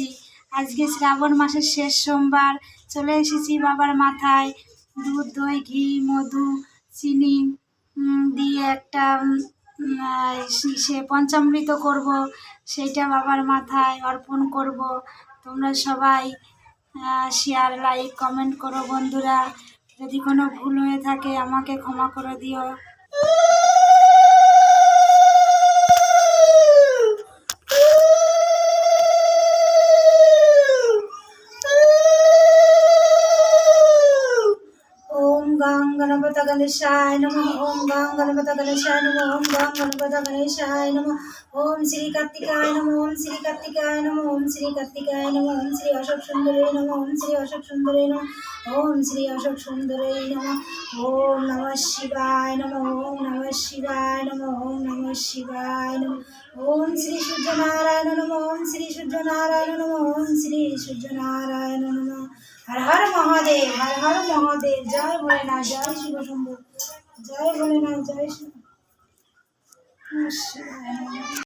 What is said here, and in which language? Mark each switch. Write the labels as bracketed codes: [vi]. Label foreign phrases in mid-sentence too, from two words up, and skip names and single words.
[bn] আজকে শ্রাবণ মাসের শেষ সোমবার, চলে এসেছি বাবার মাথায় দুধ, দই, ঘি, মধু, চিনি দিয়ে একটা সে পঞ্চামৃত করব, সেইটা বাবার মাথায় অর্পণ করব। তোমরা সবাই [en] share, like, comment [bn] করো বন্ধুরা। যদি কোনো ভুল হয়ে থাকে আমাকে ক্ষমা করে দিও। [sa] गणपत गणेशाय नमः। ओम गं गणपत गणेशाय नमः। ओम गं गणपत गणेशाय नमः। ओम श्री कार्तिकाय नमः। ओम श्री कार्तिकाय नमः। ओम श्री कार्तिकाय नमः। ओम श्री अशोक सुंदरे नमः। ओम श्री अशोक सुंदरे नमः। ओम श्री अशोक सुंदरे नमः। ओम नमः शिवाय नमः। ओम नमः शिवाय नमः। ओम नमः शिवाय नमः। ओम श्री सूर्य नारायण नमः। ओम श्री सूर्य नारायण नमः। ओम श्री सूर्य नारायण नमः। [hi] हर हर महादेव, हर हर महादेव। जय भोलेनाथ, जय शिव शंभू, जय भोलेनाथ, जय शिव।